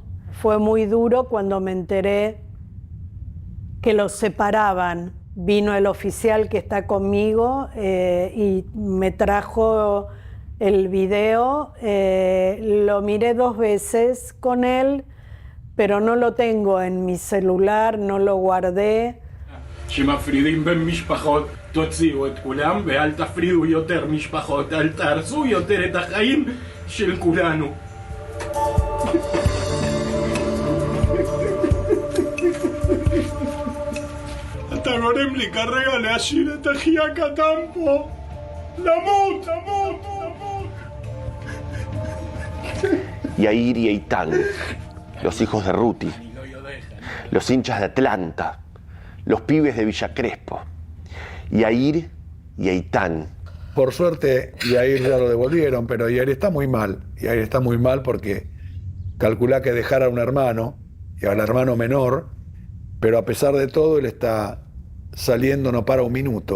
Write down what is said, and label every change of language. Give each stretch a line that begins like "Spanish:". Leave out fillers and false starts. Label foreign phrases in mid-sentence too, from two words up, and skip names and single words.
Spanish: Fue muy duro cuando me enteré que los separaban. Vino el oficial que está conmigo y me trajo el video. Lo miré 2 veces con él, pero no lo tengo en mi celular, no lo guardé.
Hebrew: שמפרידים בין משפחות, תוציאו את כולם ואל תפרידו יותר משפחות, אל תהרסו יותר את החיים של כולנו. אתה גורם לי כרגע להשאיר את אחי הקטן פה. למות, למות, למות.
Spanish: Yair y Eitan, los hijos de Ruti, los hinchas de Atlanta, los pibes de Villa Crespo, Yair y Eitan. Por suerte, Yair ya lo devolvieron, pero Yair está muy mal. Yair está muy mal porque calculá que dejar a un hermano y al hermano menor, pero a pesar de todo, él está saliendo, no para un minuto.